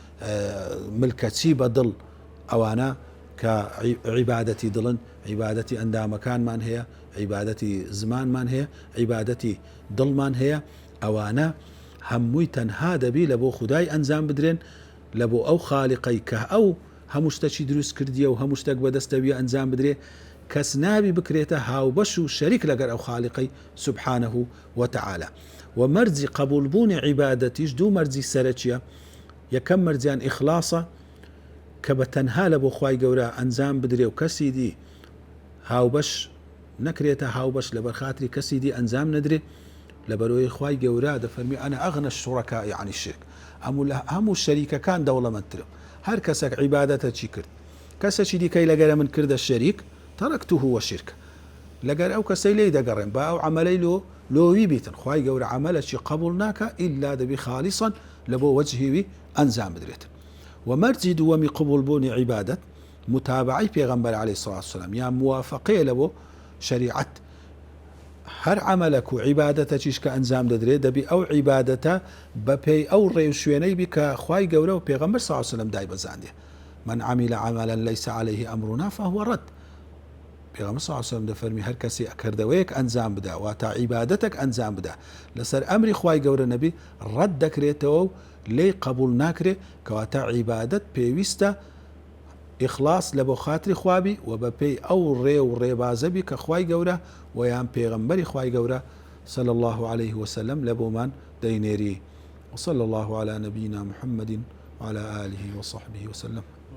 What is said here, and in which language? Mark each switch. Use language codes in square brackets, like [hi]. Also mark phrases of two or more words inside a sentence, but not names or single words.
[ckb] ملکەچی بە دڵ ئەوانە کە عیبادەتی دڵن عیبادەتی ئەندامەکانمان هەیە عیبادەتی زمانمان هەیە عیبادەتی دڵمان هەیە ئەوانە هەمووی تەنها دەبی لە بۆ خودای ئەنجام بدرێن لە بۆ ئەو خاڵقەی کە ئەو هەموو شتێکی دروست کردیە و هەموو شتێک بەدەستەویە ئەنجام بدرێ کەس نابی بکرێتە هاوبەش و شەریک لەگەر ئەو خاڵقەی [ar] سبحانه وتعالى [ckb] و مەرجی قبولبوونی عیبادەتیش دوو مەرجی سەرەکیە یەکەم مەرجیان ئیخلاصە کە بە تەنها لە بۆ خوای گەورە ئەنجام بدرێ و کەسی دی هاوبەش نەکرێتە هاوبەش لە بەرخاتری کەسی دی ئەنجام نەدرێ لە بەرۆی خوای گەورە دەفەرمی [ar] ئەنا ئەغنە الشوڕەکاء عن الشرك [ckb] هەموو شەریکەکان دەوڵەمەندترم هەر کەسێک عیبادەتە چی کرد کەسێکی دیکەی لەگەرە من کردە شەریک [ar] تەرەکته وەشرکە [ckb] لەگەر ئەو کەسەی لێی دەگەڕێن با ئەو عەمەلەی لۆوی بیتن خوای گەورە عەمەلێکی قبول ناکە ئیلا دەبی خالیصا لە بۆ وەجهیوی ئەنجام بدرێت ومەرجی دووەمی قبولبوونی عیبادەت متابعی پێغەمبەر [ar] عەلەیهی سڵات وسەلام [ckb] یان موافقەیە لە بۆ شەریعەت هەر عەمەلەک و عیبادەتەکیش کە ئەنجام دەدرێت دەبی ئەو عیبادەتە بەپێی ئەو ڕێو شوێنەی بی کە خوای گەورە و پێغەمبەر [ar] سڵات وسەلام [ckb] دای بەزاندێ [ar] من عمل عملا ليس عليه أمرنا فهو رد [ckb] پێغەمبەر [ar] سڵات وسەلام [ckb] دەفەرمی هەر کەسی کردەوەیەک ئەنجام بدا واتە عیبادەتێک ئەنجام بدا لەسەر ئەمری خوای گەورە نەبی ڕەت دەکرێتەوە و لێی قبول ناکرێ کەواتە عیبادەت پێویستە ئیخلاص لە بۆ خاتری خوابی و بە پێی ئەو ڕێ و ڕێبازەبی کە خوای گەورە و یان پێغەمبەری خوای گەورە [ar] صلى الله عليه وسلم [ckb] لە بۆمان دەینێری. [ar] وصلى الله على نبينا محمد وعلى آله وصحبه وسلم.